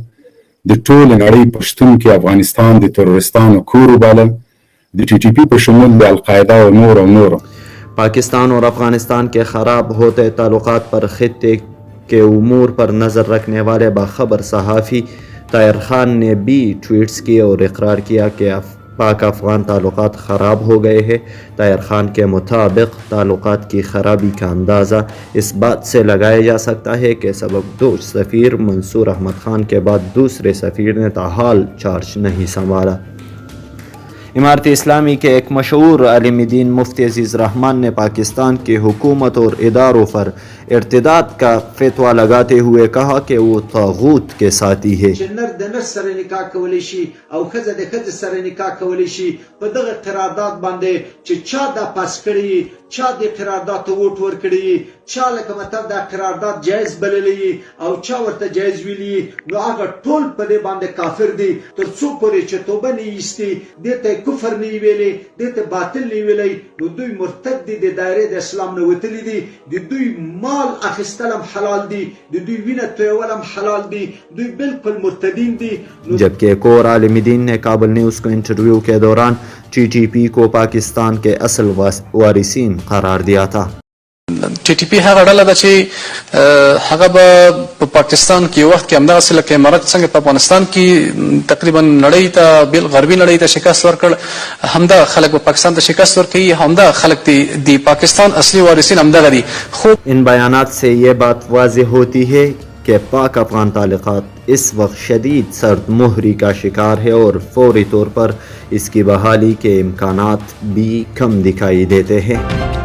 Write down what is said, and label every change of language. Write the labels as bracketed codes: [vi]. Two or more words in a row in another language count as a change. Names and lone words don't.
[ps] د ټول نړۍ پښتون کې افغانستان د تروریستانو کور وباله د TTP په شمول د القاعده او نور. [ur] پاکستان اور افغانستان کے خراب ہوتے تعلقات پر خطے کے امور پر نظر رکھنے والے باخبر صحافی طاہر خان نے بھی ٹویٹس کیے اور اقرار کیا کہ پاک افغان تعلقات خراب ہو گئے ہیں. طاہر خان کے مطابق تعلقات کی خرابی کا اندازہ اس بات سے لگایا جا سکتا ہے کہ سبکدوش سفیر منصور احمد خان کے بعد دوسرے سفیر نے تاحال چارج نہیں سنبھالا. امارت اسلامی کے ایک مشہور عالم دین مفتی عزیز رحمان نے پاکستان کی حکومت اور اداروں پر ارتداد کا فتویٰ لگاتے ہوئے کہا کہ وہ طاغوت کے ساتھی ہے. [ps] نر د نر سره نکاح کولی شي او ښځه د ښځې سره نکاح کولی شي په دغه قرارداد باندې چې چا دا پاس کړي چا د قرارداد ته ووټ ورکړي چا لکه مطلب دا قرارداد جایز بللی او چا ورته جایز ویلی نو هغه ټول په دې باندې کافر دي تر څو پورې چې توبه نه ایستي دې ته کفر نه ویلي دې ته باطل نه ویلي نو دوی مرتد دي د دایره د اسلام نه وتلي دي د دوی مال اخیستل هم حلال دي د دوی وینه تویول هم حلال دي دوی بالکل مرتدین دي. [ur] جبکہ ایک اور عالم دین نے کابل نیوز کو انٹرویو کے دوران TTP کو پاکستان کے اصل وارثین قرار دیا تھا. [ps] ټي ټي پی هغه ډله ده چې هغه به په پاکستان کې یو وخت کې همدغسې لکه امارت څنګه په افغانستان کې تقریبا نړۍ ته غربي نړۍ ته شکست ورکړ همدغه خلک به پاکستان ته شکست ورکوي همدغه خلک د پاکستان اصلي وارثین همدغه دي. خو [ur] ان بیانات سے یہ بات واضح ہوتی ہے کہ پاک افغان تعلقات اس وقت شدید سرد مہری کا شکار ہے اور فوری طور پر اس کی بحالی کے امکانات بھی کم دکھائی دیتے ہیں.